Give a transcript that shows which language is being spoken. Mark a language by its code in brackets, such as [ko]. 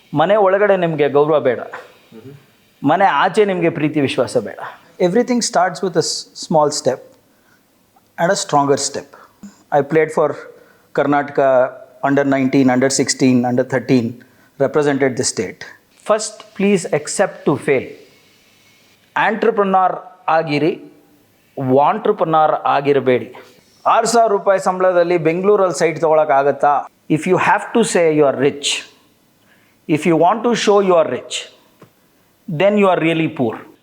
[kn] ಮನೆ ಒಳಗಡೆ ನಿಮಗೆ ಗೌರವ ಬೇಡ, ಮನೆ ಆಚೆ ನಿಮಗೆ ಪ್ರೀತಿ ವಿಶ್ವಾಸ ಬೇಡ. [en] Everything starts with a small step and a stronger step. I played for Karnataka under 19, under 16, under 13, represented the state. First, please accept to fail. [kn] Entrepreneur ಆಗಿರಿ, ವಾಂಟ್ರಪ್ರನರ್ ಆಗಿರಬೇಡಿ. 6,000 ರೂಪಾಯಿ ಸಂಬಳದಲ್ಲಿ ಬೆಂಗಳೂರಲ್ಲಿ site ತೊಗೊಳಕ್ಕಾಗತ್ತಾ? [en] If you have to say you are rich, if you want to show you are rich, then you are really poor.